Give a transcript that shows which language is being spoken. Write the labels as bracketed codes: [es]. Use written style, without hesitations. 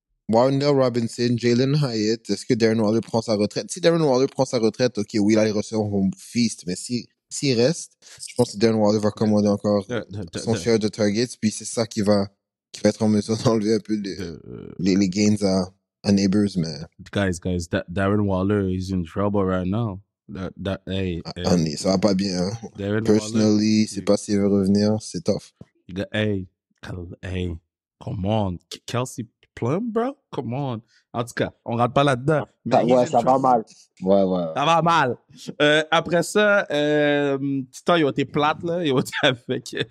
[fr] Warner Robinson, Jalen Hyatt, est-ce que Darren Waller prend sa retraite? Si Darren Waller prend sa retraite, ok, oui, là, les receveurs vont feast, mais s'il reste, je pense que Darren Waller va commander encore son share de targets, puis c'est ça qui va être en mesure d'enlever un peu les gains à Neighbors, mais. [en] Guys, Darren Waller is in trouble right now. [fr] Ça va pas bien, hein. Personally, c'est pas s'il veut revenir, c'est tough. [en] Hey, come on. Kelsey Plum, bro? Come on. [fr] En tout cas, on rentre pas là-dedans. Ouais, ça va mal. Ouais. Ça va mal. Après ça, Titan, ils ont été plates, là. Ils ont été avec...